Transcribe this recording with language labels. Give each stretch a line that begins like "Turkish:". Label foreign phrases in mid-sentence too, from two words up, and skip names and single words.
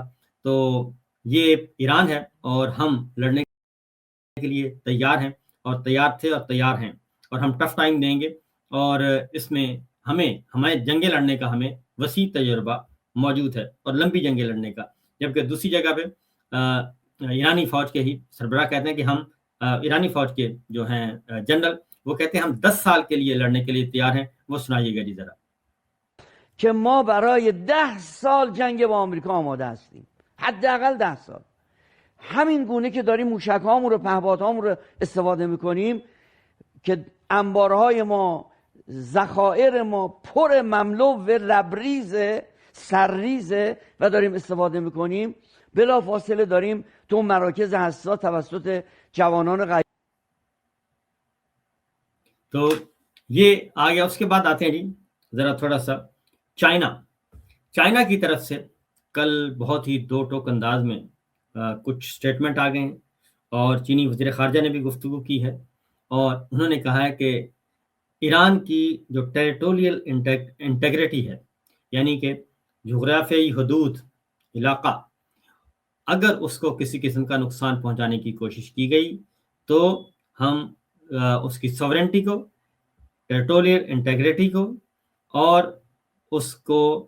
Urdu: تو یہ ایران ہے اور ہم لڑنے کے لیے تیار ہیں اور تیار تھے اور تیار ہیں اور ہم
English: tough time
Urdu: دیں گے اور اس میں ہمیں جنگیں لڑنے کا ہمیں وسیع تجربہ موجود ہے اور لمبی جنگیں لڑنے کا. جبکہ دوسری جگہ پہ ایرانی فوج کے ہی سربراہ کہتے ہیں کہ ہم ایرانی فوج کے جو ہیں جنرل وہ کہتے ہیں ہم 10 سال کے لیے لڑنے کے لیے تیار ہیں. وہ سنائیے گا جی ذرا.
Persian: که ما برای 10 سال جنگ با آمریکا آماده هستیم، حداقل 10 سال. همین گونه که داریم موشک‌هامون رو، پهپادهامون رو استفاده می‌کنیم که انبارهای ما، ذخایر ما پر مملو و لبریز سرریز و داریم استفاده می‌کنیم، بلافاصله داریم تو مراکز حساس توسط جوانان غیر.
Urdu: تو یہ آ گیا. اس کے بعد آتے ہیں جی ذرا تھوڑا سا چائنا کی طرف سے کل بہت ہی دو ٹوک انداز میں کچھ سٹیٹمنٹ آ گئے ہیں اور چینی وزیر خارجہ نے بھی گفتگو کی ہے اور انہوں نے کہا ہے کہ ایران کی جو
English: territorial integrity
Urdu: ہے، یعنی کہ جغرافیائی حدود علاقہ، اگر اس کو کسی قسم کا نقصان پہنچانے کی کوشش کی گئی تو ہم اس کی سوورنٹی کو،
English: territorial integrity
Urdu: کو اور اس کو